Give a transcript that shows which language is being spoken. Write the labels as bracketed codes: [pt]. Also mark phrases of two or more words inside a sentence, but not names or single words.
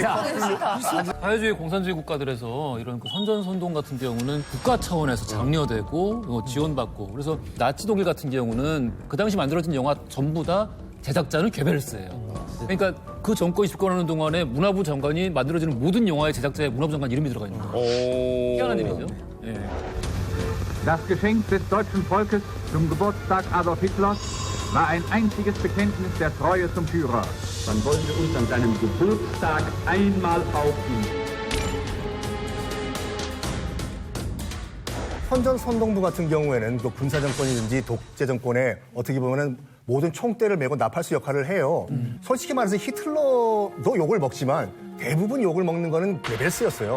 [ko] 사회주의 공산주의 국가들에서 이런 그 선전선동 같은 경우는 국가 차원에서 장려되고 지원받고 그래서 나치 독일 같은 경우는 그 당시 만들어진 영화 전부 다 제작자는 괴벨스예요. 그러니까 그 정권이 집권하는 동안에 문화부 장관이 만들어지는 모든 영화의 제작자의 문화부 장관 이름이 들어가 있는 거예요. 희한한 일이죠. 예. [de] Das Geschenk des deutschen Volkes zum Geburtstag Adolf Hitlers war ein einziges Bekenntnis der Treue zum Führer. Dann wollen wir uns an seinem Geburtstag einmal aufnehmen. [ko] 선전선동부 같은 경우에는 또 군사정권이든지 독재정권에 어떻게 보면은 모든 총대를 메고 나팔수 역할을 해요. 솔직히 말해서 히틀러도 욕을 먹지만 대부분 욕을 먹는 거는 괴벨스였어요.